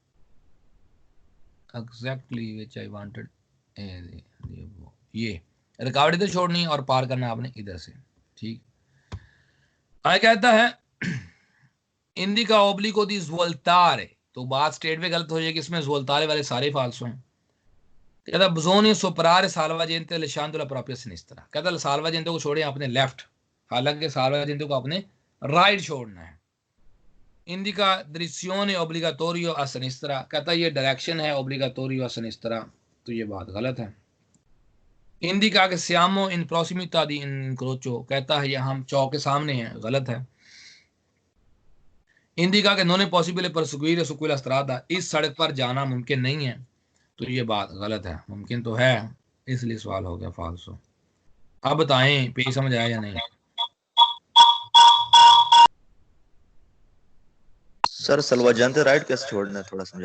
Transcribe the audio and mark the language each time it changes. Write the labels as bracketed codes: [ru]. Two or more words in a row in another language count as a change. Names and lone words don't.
[en] exactly which I wanted, [ur] یہ رکاوٹ ادھر چھوڑنی اور پار کرنا آپ نے ادھر سے، ٹھیک. آگے کہتا ہے [it] indica obbligo di svoltare, [ur] تو بات سٹیٹ پے غلط ہو جائے گی، اس میں svoltare والے سارے فالسو ہیں. [it] कहता bisogna superare salvagente lasciando la propria sinistra, [ur] کہتا salvagente کو چھوڑیں آپ نے لیفٹ، حالانکہ salvagente کو آپ نے رائٹ چھوڑنا ہے. [it] इंडिका direzione obbligatorio a sinistra, [ur] کہتا یہ ڈائریکشن ہے [it] obbligatorio a sinistra, [ur] تو یہ بات غلط ہے. [it] इंडिका के siamo in prossimità di incrocio, [ur] کہتا ہے یہ ہم چوک کے سامنے ہیں، غلط ہے. [it] इंडिका के non è possibile perseguire su quella strada, [ur] اس سڑک پر جانا ممکن نہیں ہے، تو یہ بات غلط ہے. ممکن تو ہے، اس لیے سوال ہو گیا فالسو۔ اب بتائیں پے سمجھ آیا یا نہیں? سر سلوا جانتے رائٹ کیسے چھوڑنا ہے، تھوڑا سمجھا.